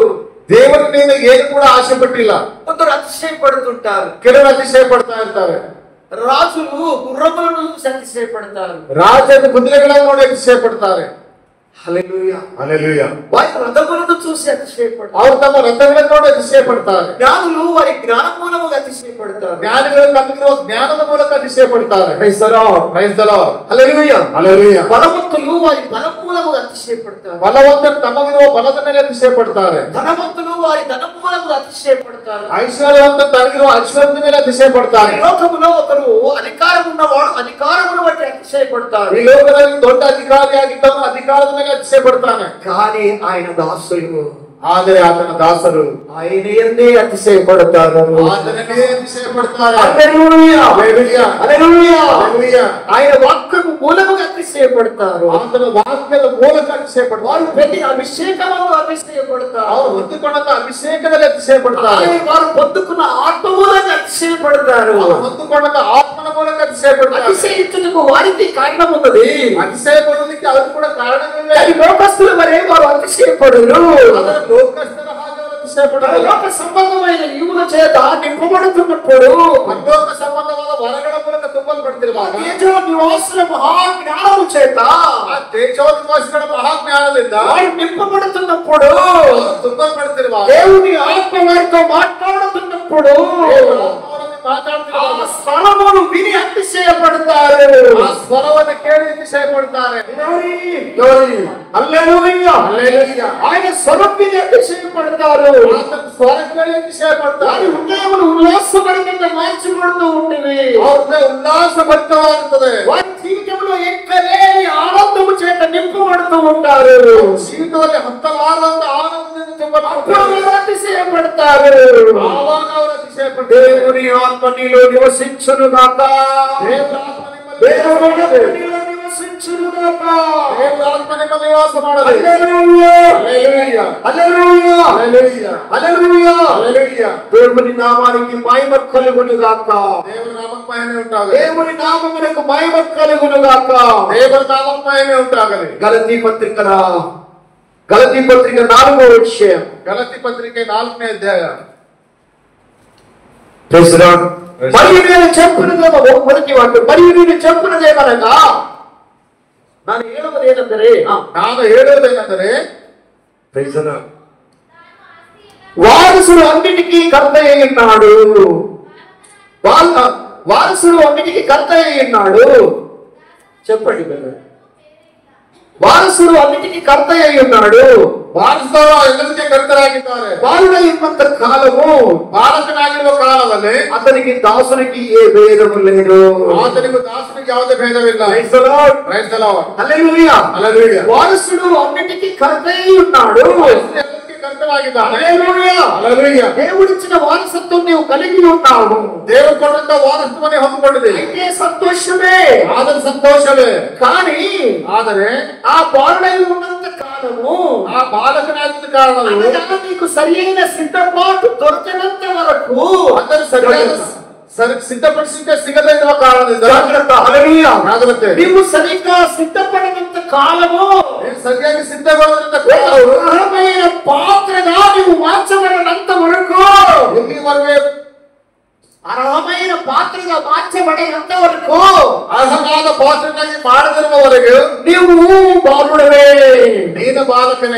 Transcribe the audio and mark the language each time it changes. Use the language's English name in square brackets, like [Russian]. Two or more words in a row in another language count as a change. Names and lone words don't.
[Kannada] ದೇವರು ನೀನು ಏನು ಕೂಡ ಆಸೆ ಪಟ್ಟಿಲ್ಲ. [Telugu] కొందరు అతిశయపడుతుంటారు. [Kannada] ಕೆಲವರು ಅತಿಶಯ ಪಡ್ತಾ ಇರ್ತಾರೆ. [Telugu] రాజులు గుర్రములను చూసి అతిశయపడతారు. [Kannada] ರಾಜನ ಕುದುರೆಗಳನ್ನು ನೋಡಿ ಅತಿಶಯ ಪಡ್ತಾರೆ. [Telugu] హల్లెలూయా హల్లెలూయా. వారి రథములను చూసి అతిశయపడతారు. [Kannada] ಅವರು ತಮ್ಮ ರಥಗಳನ್ನು ನೋಡಿ ಅತಿಶಯ ಪಡ್ತಾರೆ. [Telugu] జ్ఞానులు వారి జ్ఞాన మూలముగా అతిశయపడతారు. [Kannada] ಜ್ಞಾನಿಗಳು ತಮಗಿರುವ ಜ್ಞಾನದ ಮೂಲಕ ಅತಿಶಯ ಪಡ್ತಾರೆ. [English] Praise the Lord. Praise the Lord. [Telugu] హల్లెలూయా హల్లెలూయా. బలవంతులు వారి బలం మూలముగా అతిశయపడతారు. [Kannada] ಬಲವಂತರು ತಮಗಿರುವ ಬಲದ ಮೇಲೆ ಅತಿಶಯ ಪಡ್ತಾರೆ. [Telugu] ధనవంతులు వారి ధన మూలముగా అతిశయపడతారు. [Kannada] ಐಶ್ವರ್ಯವಂತ ತನಗಿರುವ ಐಶ್ವರ್ಯದ ಮೇಲೆ ಅತಿಶಯ ಪಡ್ತಾರೆ. [Telugu] ఈ లోకములో ఒకరు అధికారం ఉన్నవాడు అధికారమును బట్టి అతిశయపడతారు. [Kannada] ಈ ಲೋಕದಲ್ಲಿ ದೊಡ್ಡ ಅಧಿಕಾರಿಯಾಗಿದ್ದವನು ಅಧಿಕಾರದ ಮೇಲೆ ಅತಿಶಯ ಪಡ್ತಾನೆ. [Telugu] కానీ ఆయన దాసులు [Kannada] ಆದರೆ ಆತನ ದಾಸರು [Telugu] ఆయనే అతిశయపడతారు. [Kannada] ಆತನಿಗೆ ಅತಿಶಯ ಪಡ್ತಾರೆ. [Telugu] హల్లెలూయా హల్లెలూయా. హల్లెలూయా. హల్లెలూయా. ఆయన వాక్యము మూలముగా అతిశయపడతారు. [Kannada] ಆತನ ವಾಕ್ಯದ ಮೂಲಕ ಅತಿಶಯ [Telugu] వారు [Kannada] ಪಡ್ತಾರೆ. [Telugu] ప్రతి అభిషేకమును అతిశయపడతారు. [Kannada] ಅವರು ಹೊಂದಿಕೊಂಡಂತ ಅಭಿಷೇಕದಲ್ಲಿ ಅತಿಶಯ ಪಡ್ತಾರೆ. [Telugu] వారు పొందుకున్న ఆత్మ మూలంగా అతిశయపడతారు. [Kannada] ಅವರು ಹೊಂದಿಕೊಂಡಂತ ಆತ್ಮನ ಮೂಲಕ ಅತಿಶಯ ಪಡ್ತಾರೆ. [Telugu] అతిశయించుటకు వారికి కారణం ఉన్నది. [Kannada] ಅತಿಶಯ ಪಡೋದಕ್ಕೆ ಅವ್ರು ಕೂಡ ಕಾರಣವಿಲ್ಲ. [Telugu] కానీ లోకస్తుల వరే వారు అతిశయపడరు. [Kannada] ಆದರೆ ಲೋಕಸ್ಥರ ಹಾಗೆ ಅವರು ಅತಿಶಯ ಪಡಲ್ಲ. [Telugu] లోక సంబంధమైన ఈవుల చేత నింపబడుతున్నప్పుడు [Kannada] ಲೋಕ ಸಂಬಂಧವಾದ ವರಗಳ ಮೂಲಕ ತುಂಬಲ್ಪಡ್ತಿರುವಾಗ [Telugu] తేజో నివాసుల మహాజ్ఞానము చేత [Kannada] ಆ ತೇಜೋನಿವಾಸಿಗಳ ಮಹಾಜ್ಞಾನದಿಂದ [Telugu] వారు నింపబడుతున్నప్పుడు [Kannada] ತುಂಬಲ್ಪಡ್ತಿರುವಾಗ [Telugu] దేవుని ఆత్మ వారితో మాట్లాడుతున్నప్పుడు ఆ [Kannada] ಮಾತಾಡ್ತಿರುವಾಗ [Telugu] స్వరమును విని అతిశయపడతారు. [Kannada] ಆ ಸ್ವರವನ್ನು ಕೇಳಿ ಅತಿಶಯ ಪಡ್ತಾರೆ. [Telugu] హల్లెలూయా. హల్లెలూయా. ఆయన స్వరం విని అతిశయపడతారు. [Kannada] ಆತನ ಸ್ವರ ಕೇಳಿ ಅತಿಶಯ [Telugu] వారి [Kannada] ಪಡ್ತಾರೆ. [Telugu] హృదయములు ఉల్లాసభరితంగా మార్చబడుతూ ఉండేవి. [Kannada] ಅವ್ರನ್ನ ಉಲ್ಲಾಸಭರಿತವಾಗುತ್ತದೆ. [Telugu] వారి జీవితంలో ఎక్కలేని ఆనందము చేత నింపబడుతూ ఉంటారు. [Kannada] ಜೀವಿತದಲ್ಲಿ ಹತ್ತಲಾರದ ಆನಂದದಿಂದ ತುಂಬಲ್ಪಡ್ತಾರೆ. [Telugu] అప్పుడు వారు అతిశయపడతారు. [Kannada] ಆವಾಗ ಅವರು ಅತಿಶಯ ಪಡ್ತಾರೆ. [Telugu] దేవుని ఆత్మ నీలో నివసించునుగాక. [Kannada] ದೇವರ ಆತ್ಮ ನಿಮ್ಮಲ್ಲಿ [Telugu] దేవుని ఆత్మ నీలో నివసించునుగాక. [Kannada] ದೇವರ ಆತ್ಮ ನಿಮ್ಮಲ್ಲಿ ನಿವಾಸ ಮಾಡಲಿ. [Telugu] హల్లెలూయా. హల్లెలూయా. హల్లెలూయా. హల్లెలూయా. హల్లెలూయా. హల్లెలూయా. దేవుని నామానికి మహిమ కలుగునుగాక. [Kannada] ದೇವರ ನಾಮಕ್ಕೆ ಮಹಿಮೆ ಉಂಟಾಗಲಿ. [Telugu] దేవుని నామమునకు మహిమ కలుగునుగాక. [Kannada] ದೇವರ ನಾಮಕ್ಕೆ ಮಹಿಮೆ ಉಂಟಾಗಲಿ. [Telugu] గలతీ పత్రిక 4వ అధ్యాయం. [Kannada] ಗಲಾತಿ ಪತ್ರಿಕೆ 4ನೇ ಅಧ್ಯಾಯ. [Telugu] మరియు నేను చెప్పినదేమో మొదటి వాక్యం. మరియు నేను చెప్పినదేమనగా [Kannada] ನಾನು ಹೇಳುವುದೇನೆಂದರೆ ನಾನು ಹೇಳುವುದೇನೆಂದರೆ [Telugu] వారసుడు అన్నిటికీ కర్త అయి ఉన్నాడు. వారసుడు అన్నిటికీ కర్త అయి ఉన్నాడు. చెప్పండి. వారసుడు అన్నిటికీ కర్త అయి ఉన్నాడు. [Kannada] ವಾರಸುದಾರ ಎಲ್ಲದಕ್ಕೆ ಕರ್ತರಾಗಿದ್ದಾರೆ. ಬಾಲುಡೈರುವಂತ ಕಾಲವು ಬಾಲಕನಾಗಿರುವ ಕಾಲದಲ್ಲಿ [Telugu] అతనికి దాసునికి ఏ భేదము లేదు. [Kannada] ಆತನಿಗೂ ದಾಸನಿಗೆ ಯಾವುದೇ ಭೇದವಿಲ್ಲ. [English] Praise the Lord. Praise the Lord. [Telugu] హల్లెలూయా. హల్లెలూయా. వారసుడు అన్నిటికీ కర్తై ఉన్నాడు. [Kannada] ಎಲ್ಲದಕ್ಕೆ ಕರ್ತನಾಗಿದ್ದಾನೆ. [Telugu] హల్లెలూయా. హల్లెలూయా. దేవుడిచ్చిన వారసత్వం నీవు కలిగి ఉన్నావు. దేవుడు కొడంత వారసత్వాన్ని ಹೊಂದಿಕೊಂಡಿದೆ. అయితే సంతోషమే, [Kannada] ಆದರೆ ಸಂತೋಷವೇ. [Telugu] కానీ [Kannada] ಆದರೆ [Telugu] ఆ బాలుడై ఉన్నంత కాలము, [Kannada] ಆ ಬಾಲಕನಾಗಿದ್ದ ಕಾರಣವು [Telugu] అనగా నీకు సరియైన సిద్ధపాటు దొరకనంత వరకు [Kannada] ಅದನ್ನು ಸರಿಯಾದ ಸಿದ್ಧಪಡಿಸಿಕೆ ಸಿಗದೇ ಇರುವ ಕಾರಣದಿಂದ [Telugu] జాగ్రత్త. హల్లెలూయా. [Kannada] ಜಾಗ್ರತೆ. [Telugu] నీవు సరిగ్గా సిద్ధపడినంత కాలము [Kannada] ನೀನು ಸರಿಯಾಗಿ ಸಿದ್ಧಗೊಳ್ಳದಂತ [Telugu] అర్హమైన పాత్రగా నీవు మార్చబడినంత వరకు, [Kannada] ಎಲ್ಲಿವರೆಗೆ [Telugu] అర్హమైన పాత్రగా మార్చబడినంత వరకు [Kannada] ಅರ್ಹವಾದ ಪಾತ್ರನಾಗಿ ಮಾಡದಿರುವವರೆಗೆ [Telugu] నీవు బాలుడవే. [Kannada] ನೀನು ಬಾಲಕನೇ.